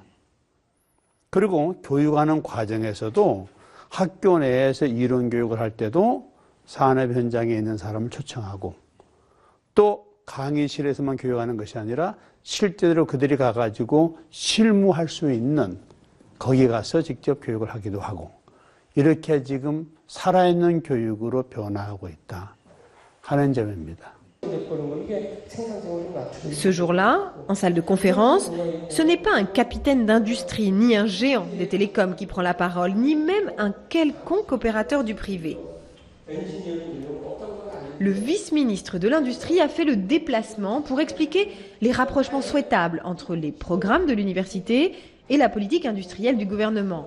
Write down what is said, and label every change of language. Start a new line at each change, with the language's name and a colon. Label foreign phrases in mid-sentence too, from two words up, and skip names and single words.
Korean: 그리고 교육하는 과정에서도 학교 내에서 이론 교육을 할 때도 산업 현장에 있는 사람을 초청하고 또 강의실에서만 교육하는 것이 아니라 실제로 그들이 가가지고 실무할 수 있는 거기 가서 직접 교육을 하기도 하고 이렇게 지금 살아있는 교육으로 변화하고 있다 하는 점입니다.
French: Ce jour-là, en salle de conférence, ce n'est pas un capitaine d'industrie ni un géant des télécoms qui prend la parole, ni même un quelconque opérateur du privé. Le vice-ministre de l'Industrie a fait le déplacement pour expliquer les rapprochements souhaitables entre les programmes de l'université et la politique industrielle du gouvernement.